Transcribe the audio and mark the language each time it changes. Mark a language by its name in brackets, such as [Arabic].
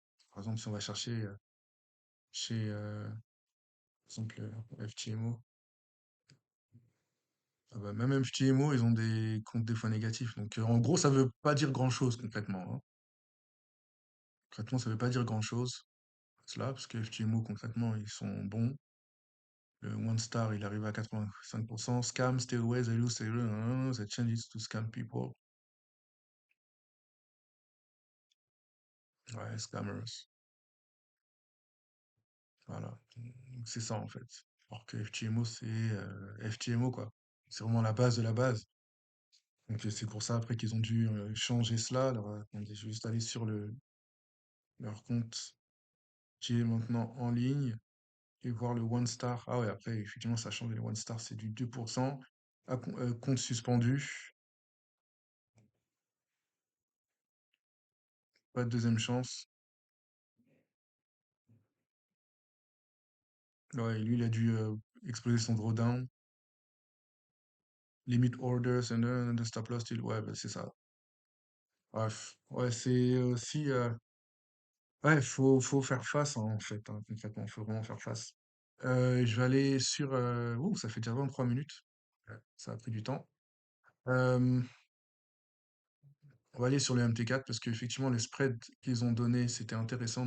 [French] Par exemple, si on va chercher chez, par exemple, FTMO, ah bah, même FTMO, ils ont des comptes des fois négatifs. Donc, en gros, ça veut pas dire grand-chose concrètement, hein. Concrètement, ça veut pas dire grand-chose, cela, parce que FTMO, concrètement, ils sont bons. Le One Star, il arrive à 85%. [English] Scam, stay away, they change it to scam people. [French] Ouais, scammers. Voilà. Donc, c'est ça, en fait. Alors que FTMO, c'est FTMO, quoi. C'est vraiment la base de la base. Donc, c'est pour ça, après, qu'ils ont dû changer cela. Alors, attendez, je vais juste aller sur leur compte qui est maintenant en ligne et voir le One Star. Ah ouais, après, effectivement, ça a changé. Le One Star, c'est du 2%. Ah, compte suspendu. Pas de deuxième chance. Ouais, lui, il a dû exploser son drawdown. [English] Limit orders and then the stop loss still. [French] Ouais, bah, c'est ça. Bref. Ouais, c'est aussi. Ouais, faut faire face, hein, en fait, hein, concrètement. Faut vraiment faire face. Je vais aller sur. Ouh, ça fait déjà 23 minutes. Ouais, ça a pris du temps. Euh, on va aller sur le MT4 parce qu'effectivement, les spreads qu'ils ont donnés, c'était intéressant.